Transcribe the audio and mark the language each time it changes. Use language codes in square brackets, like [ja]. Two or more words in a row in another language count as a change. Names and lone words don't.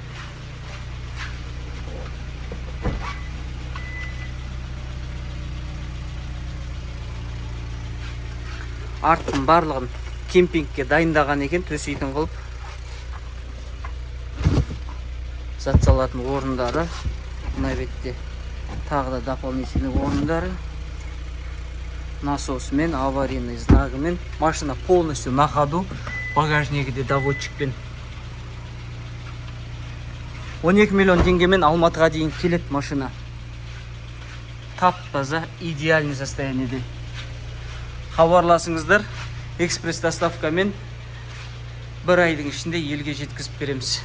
[kk] Арттың барлығын кемпингке дайындаған екен, төсейтін қылып. Зат салатын орындары. Мына бетте тағы да дополнительный орындары. Насосымен, аварийный знагымен. [ru] Машина полностью на ходу. [kk] Багажнигі де доводчикпен. 12 миллион теңгемен Алматыға дейін келет машина. Тап-таза, [ru] идеальный состояниеде. [kk] Хабарласыңыздар, экспресс доставкамен 1 айдың ішінде елге жеткізіп береміз.